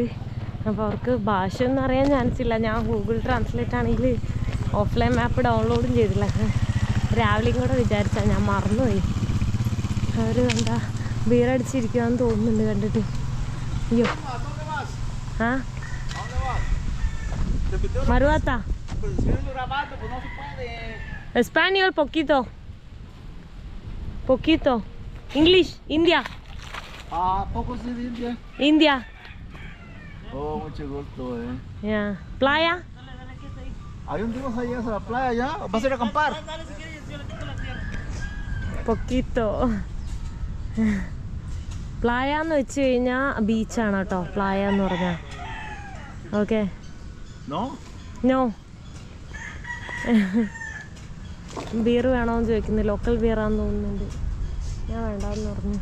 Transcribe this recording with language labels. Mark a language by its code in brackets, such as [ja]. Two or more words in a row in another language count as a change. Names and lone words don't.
[ml] അപ്പോൾ അവർക്ക് ഭാഷയൊന്നും അറിയാൻ ചാൻസ് ഇല്ല. ഞാൻ ഗൂഗിൾ ട്രാൻസ്ലേറ്റ് ആണെങ്കിൽ [en] offline map download [ml] ചെയ്തില്ല. രാവിലെയും കൂടെ വിചാരിച്ചാൽ ഞാൻ മറന്നുപോയി. അവർ എന്താ ബീറടിച്ചിരിക്കുകയെന്ന് തോന്നുന്നുണ്ട് കണ്ടിട്ട്. അയ്യോ ആ Maruata. [es] Español poquito. Poquito. English, India. Poco sí de India. India. Oh, mucho gusto, Yeah. Playa. Hay un día allá a la playa ya. ¿Vas a ir a acampar? Poquito. [ml] പ്ലായ എന്ന് വെച്ച് കഴിഞ്ഞാൽ ബീച്ചാണ് കേട്ടോ. പ്ലായ എന്ന് പറഞ്ഞാൽ ഓക്കെ. നോ ബീർ വേണമെന്ന് ചോദിക്കുന്നു. ലോക്കൽ ബീറാന്ന് തോന്നുന്നുണ്ട്. ഞാൻ വേണ്ടെന്ന് പറഞ്ഞു.